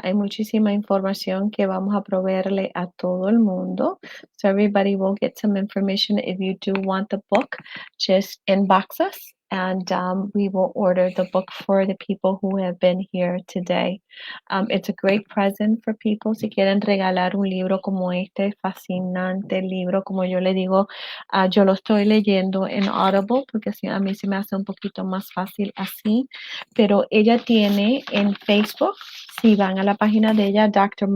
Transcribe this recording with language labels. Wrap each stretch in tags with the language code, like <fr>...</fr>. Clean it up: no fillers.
<es>Hay muchísima información que vamos a proveerle a todo el mundo.</es> <en>So everybody will get some information. If you do want the book, just inbox us and we will order the book for the people who have been here today. It's a great present for people.</en> <es>Si quieren regalar un libro como este, fascinante libro, como yo le digo, yo lo estoy leyendo en Audible porque a mí se me hace un poquito más fácil así, pero ella tiene en Facebook, si van a la página de ella, Dr.</es>